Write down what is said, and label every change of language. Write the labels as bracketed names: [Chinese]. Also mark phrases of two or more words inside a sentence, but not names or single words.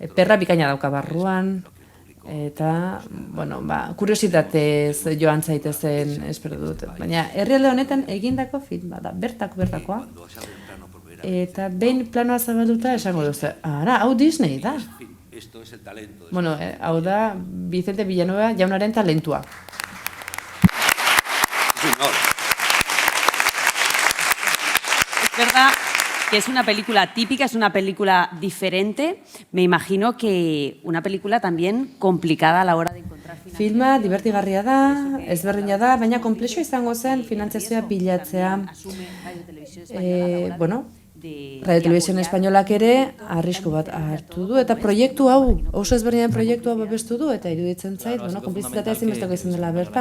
[Basque] perra bikaina dauka barruan, eta, bueno, kuriositatez joan zaitezen espero dut. Baina herrialde honetan egindako filma da, bertakoa. Eta behin planoa zabalduta esango duzu, hau Disney da. Bueno, hau da Vicente Villanueva jaunaren talentua. [Spanish] Es verdad que es una película típica, es una película diferente. Me imagino que una película también complicada a la hora de encontrar financiación. [Basque] Filma divertigarria da, ezberdina da, baina konplexua izango zen finantzazioa bilatzea. Radio Televisión Espainolak ere arrisku bat hartu du, eta proiektu hau, oso ezberdinen proiektu hau babestu du, eta iruditzen zait, konplizitatea ezinbesteko izan dela bertan.